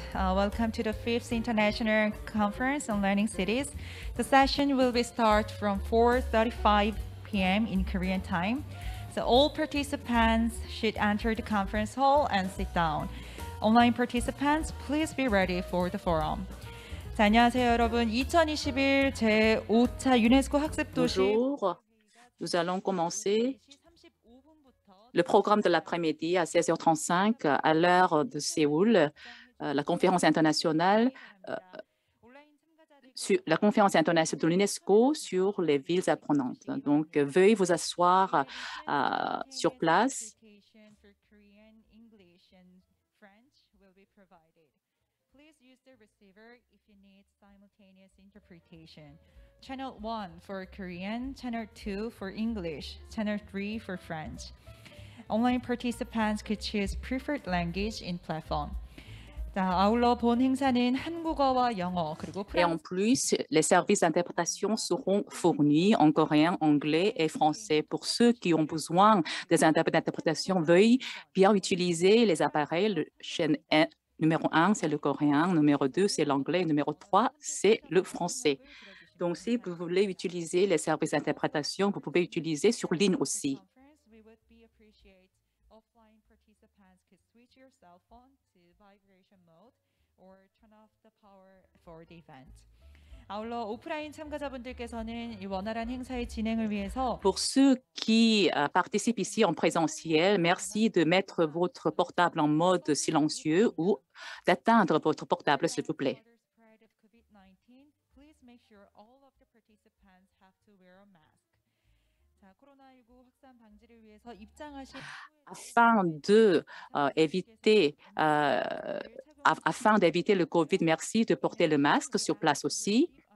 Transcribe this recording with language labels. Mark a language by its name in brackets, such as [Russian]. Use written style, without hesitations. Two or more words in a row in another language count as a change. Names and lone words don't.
[English] Welcome to the 5th International Conference on Learning Cities. The session will be start from 4:35 p.m. in Korean time. So all participants should enter the conference hall and sit down. Online participants, please be ready for the forum. [Korean] 자, 안녕하세요, 여러분. 2021 제5차 유네스코 학습도시 [French] Bonjour, nous allons commencer le programme de l'après-midi à 16h35 à l'heure de Séoul, la conférence internationale de l'UNESCO sur les villes apprenantes. Donc, veuillez vous asseoir sur place. [English] Please use the receiver if you need simultaneous interpretation. Channel 1 for Korean, Channel 2 for English, Channel 3 for French. Online participants could choose preferred language in platform. [Korean] 자, 아울러 본 행사는 한국어와 영어 그리고 [French] Et en plus, les services d'interprétation seront fournis en coréen, anglais et français. Pour ceux qui ont besoin des interprètes d'interprétation, veuillez bien utiliser les appareils. Le chaîne numéro 1, c'est le coréen. Numéro 2, c'est l'anglais. Numéro 3, c'est le français. Donc, si vous voulez utiliser les services d'interprétation, vous pouvez utiliser sur ligne aussi. [Korean] 아울러 오프라인 참가자분들께서는 이 원활한 행사의 진행을 위해서 [French] Pour ceux qui participent ici en présentiel, merci de mettre votre portable en mode silencieux ou d'atteindre votre portable, s'il vous plaît. Afin d'éviter le COVID, merci de porter le masque sur place aussi.